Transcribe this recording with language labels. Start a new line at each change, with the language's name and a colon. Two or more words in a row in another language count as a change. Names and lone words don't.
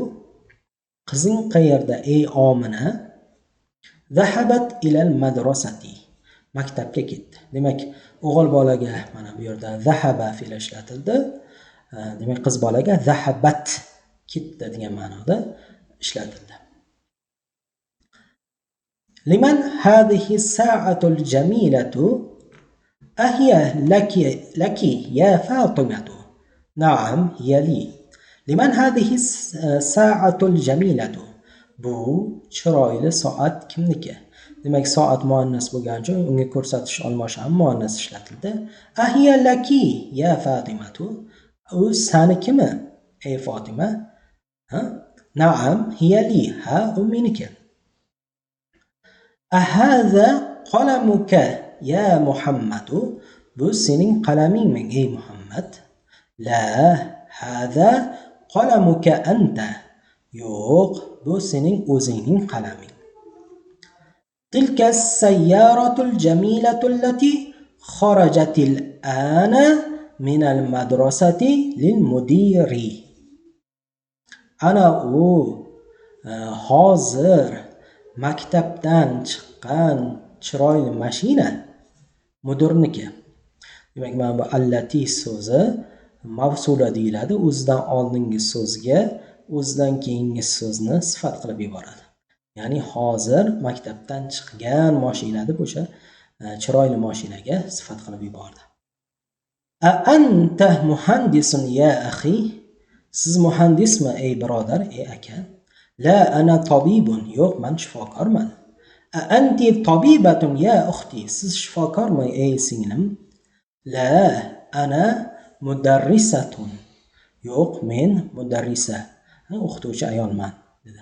Uzbek: Qizing qayerda ey Omina?
Arabic: ذهبت إلى المدرسة,
Uzbek: maktabga ketdi. Demak, o'g'il bolaga mana bu yerda zahaba fe'li ishlatildi. Demak, qiz bolaga zahabat, ketdi degan ma'noda ishlatildi.
Arabic: لمن هذه الساعة الجميلة? أهي لكِ يا فاطمة? نعم، هي لي. لمن هذه الساعة الجميلة?
Uzbek: Bu chiroyli soat kimniki? Demak, soat muannas bo'lgani uchun unga ko'rsatish olmoshi ham muannas ishlatildi.
Arabic: أهي لكِ يا فاطمة?
Uzbek: U sanikimi ey Fatima?
Arabic: نعم، هي لي.
Uzbek: Ha, u meniki.
Arabic: أهذا قلمك يا محمد?
Uzbek: Bu sening qalamingmi ey Muhammad?
Arabic: لا، هذا قلمك أنت.
Uzbek: Yo'q, bu sening o'zingning qalaming.
Arabic: تلك السيارة الجميلة التي خرجت الآن من المدرسة للمدير.
Uzbek: Ana u hozir maktabdan chiqqan chiroyli mashina mudirniki. Demak, mana bu allati so'zi mavsula deyiladi. O'zidan oldingi so'zga o'zidan keyingi so'zni sifat qilib yuboradi. Ya'ni hozir maktabdan chiqqan mashina deb o'sha chiroyli mashinaga sifat qilib yubordi.
Arabic: أأنت مهندس يا أخي?
Uzbek: Siz muhandismi ey birodar, ey aka?
Arabic: لا، أنا طبيب.
Uzbek: Yo'q, men shifokorman.
Arabic: أأنتِ طبيبة يا أختي?
Uzbek: Siz shifokormi ey singlim?
Arabic: لا، أنا مدرّسة.
Uzbek: Yo'q, men mudarrisa, o'qituvchi ayolman dedi.